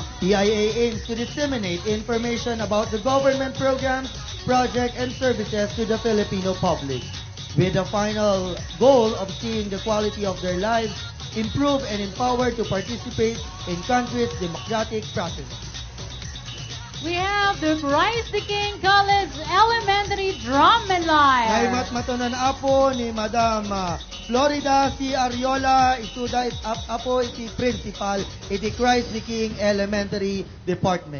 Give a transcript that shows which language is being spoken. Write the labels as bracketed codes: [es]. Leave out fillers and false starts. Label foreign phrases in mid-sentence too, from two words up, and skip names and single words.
[en] PIA aims to disseminate information about the government programs, projects, and services to the Filipino public, with the final goal of seeing the quality of their lives improve and empowered to participate in country's democratic processes. We have the Rice the King College Elementary Drum and Ay Lyre. [ilo] matmatunan apo ni Madam Florida C. Ariola, isuda apo iti principal iti Christ the King Elementary Department.